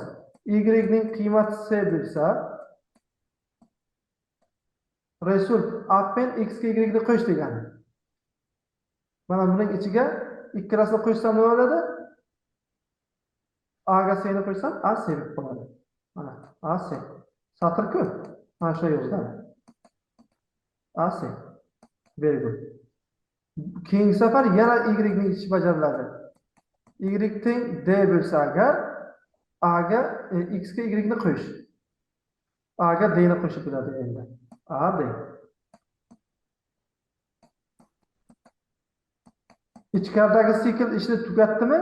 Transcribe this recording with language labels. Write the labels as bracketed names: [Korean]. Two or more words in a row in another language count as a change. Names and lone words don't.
[Uzbek] Y ning qiymati c bo'lsa, [English] result append [Uzbek] x ga y ni qo'sh degani. Mana buning ichiga ikkalasini qo'shsam nima bo'ladi? A ga c ni qo'shsam a c bo'lib qoladi. Mana a c. Satr-ku. Mana shu yoziladi. [English] AC. Very good. [Uzbek] Keyingi safar yana y ning ishi bajariladi. Y teng d bo'lsa agar a ga x ga y ni qo'yish. A ga d ni qo'shib bo'ladi endi. A d. Ichkaridagi sikl ishni tugatdimi?